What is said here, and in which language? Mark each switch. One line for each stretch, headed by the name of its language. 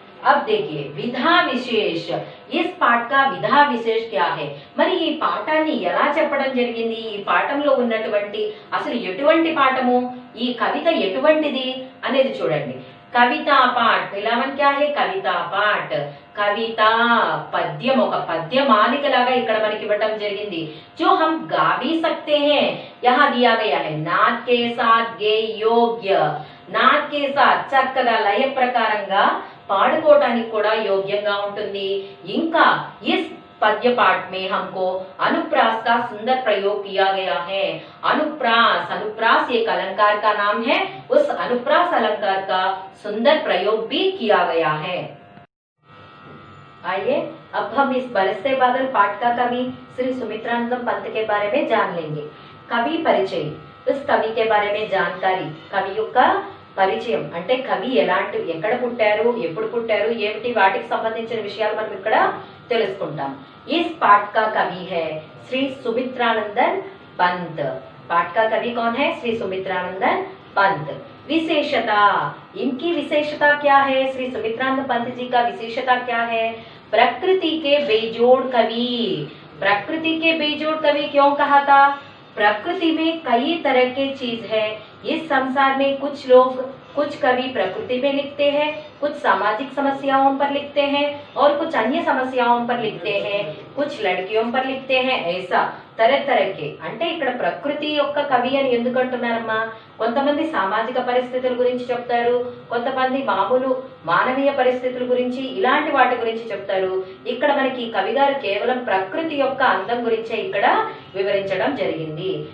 Hindi: अब देखिए विधा विशेष, इस पाठ का विधा विशेष क्या है,
Telugu: మరి ఈ పాఠాన్ని ఎలా చెప్పడం జరిగింది, ఈ పాఠంలో ఉన్నటువంటి అసలు ఎటువంటి పాఠము, ఈ కవిత ఎటువంటిది అనేది చూడండి. కవితా పాఠ్, పిలవన్ క్యా హై, కవితా పాఠ్, కవిత పద్యం, ఒక పద్యమాలిక లాగా ఇక్కడ మనకి ఇవ్వటం జరిగింది.
Hindi: जो हम गा भी सकते हैं, यहाँ दिया गया है नाद के साथ गे योग्य,
Telugu: నాద్ కే సాత్ చక్కగా లయ ప్రకారంగా పాడుకోవడానికి కూడా యోగ్యంగా ఉంటుంది.
Hindi: ఇంకా इस पद्य पाठ में हमको अनुप्रास का सुंदर प्रयोग किया गया है. अनुप्रास, अनुप्रास एक अलंकार का नाम है, उस अनुप्रास अलंकार का सुंदर प्रयोग भी किया गया है. आइए अब हम इस बरसते बादल पाठ का कवि श्री सुमित्रानंदम पंत के बारे में जान लेंगे. कवि परिचय, उस कवि के बारे में जानकारी, कवि
Telugu: యొక్క పరిచయం అంటే కవి ఎలాంటి, ఎక్కడ పుట్టారు, ఎప్పుడు పుట్టారు, ఏమిటి, వాటికి సంబంధించిన విషయాలు మనం ఇక్కడ తెలుసుకుంటాం.
Hindi: इस पाठ का कवि है श्री सुमित्रानंदन पंत. पाठ का कवि कौन है, श्री सुमित्रानंदन पंत. विशेषता, इनकी विशेषता क्या है, श्री सुमित्रानंद पंत जी का विशेषता क्या है, प्रकृति के बेजोड़ कवि. प्रकृति के बेजोड़ कवि क्यों कहा था, प्रकृति में कई तरह के चीज है. इस संसार में कुछ लोग, कुछ कवि प्रकृति में लिखते हैं, कुछ सामाजिक समस्याओं पर लिखते हैं और कुछ अन्य समस्याओं पर लिखते हैं, कुछ लड़कियों पर लिखते हैं. ऐसा तरह तरह के,
Telugu: అంటే ఇక్కడ ప్రకృతి యొక్క కవి అని ఎందుకు అంటున్నారమ్మా, కొంతమంది సామాజిక పరిస్థితుల గురించి చెప్తారు, కొంతమంది మామూలు మానవీయ పరిస్థితుల గురించి, ఇలాంటి వాటి గురించి చెప్తారు. ఇక్కడ మనకి కవి గారు కేవలం ప్రకృతి యొక్క అందం గురించే ఇక్కడ వివరించడం జరిగింది.